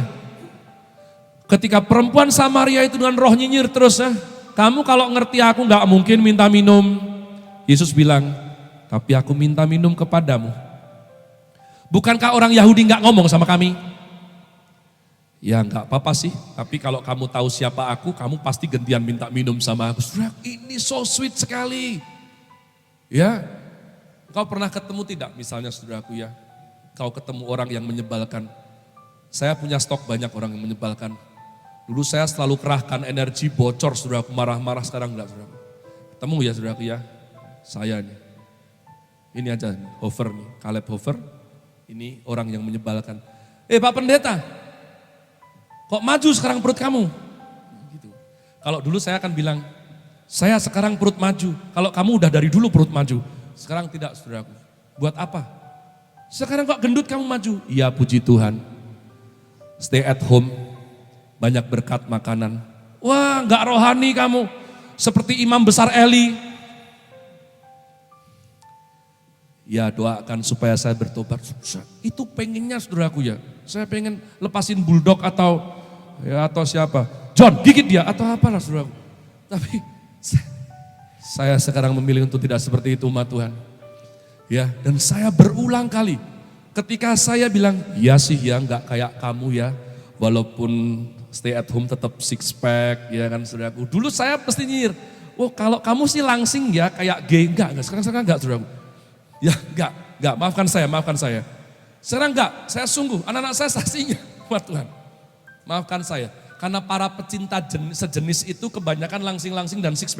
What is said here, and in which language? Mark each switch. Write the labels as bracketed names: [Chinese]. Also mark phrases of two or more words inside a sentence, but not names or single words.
[Indonesian] Ketika perempuan Samaria itu dengan roh nyinyir terus, kamu kalau ngerti aku gak mungkin minta minum. Yesus bilang, tapi aku minta minum kepadamu. Bukankah orang Yahudi gak ngomong sama kami? Ya enggak apa-apa sih, tapi kalau kamu tahu siapa aku, kamu pasti gantian minta minum sama aku. Saudara, ini [English] so sweet [Indonesian] sekali. Ya, kau pernah ketemu tidak misalnya saudaraku ya, kau ketemu orang yang menyebalkan. Saya punya stok banyak orang yang menyebalkan. Dulu saya selalu kerahkan energi bocor saudaraku, marah-marah, sekarang enggak saudaraku. Ketemu ya saudaraku ya, saya nih. Ini aja, Hofer nih, Caleb Hofer, ini orang yang menyebalkan. Pak Pendeta, kok maju sekarang perut kamu? Gitu. Kalau dulu saya akan bilang, saya sekarang perut maju. Kalau kamu udah dari dulu perut maju. Sekarang tidak saudaraku. Buat apa? Sekarang kok gendut kamu maju? Iya puji Tuhan. [English] Stay at home. [Indonesian] Banyak berkat makanan. Wah gak rohani kamu. Seperti imam besar Eli. Ya doakan supaya saya bertobat. Itu pengennya saudaraku ya. Saya pengen lepasin bulldog atau siapa. John gigit dia atau apalah saudaraku. Tapi saya sekarang memilih untuk tidak seperti itu umat Tuhan. Ya, dan saya berulang kali ketika saya bilang, ya sih ya nggak kayak kamu ya, walaupun [English] stay at home [Indonesian] tetap [English] six pack [Indonesian] ya kan saudaraku. Dulu saya pasti nyinyir, oh kalau kamu sih langsing ya kayak gay, enggak sekarang enggak saudaraku. Ya enggak, maafkan saya. Sekarang enggak, saya sungguh, anak-anak saya saksinya buat Tuhan. Maafkan saya, karena para pecinta sejenis itu kebanyakan langsing-langsing dan [English] six pack.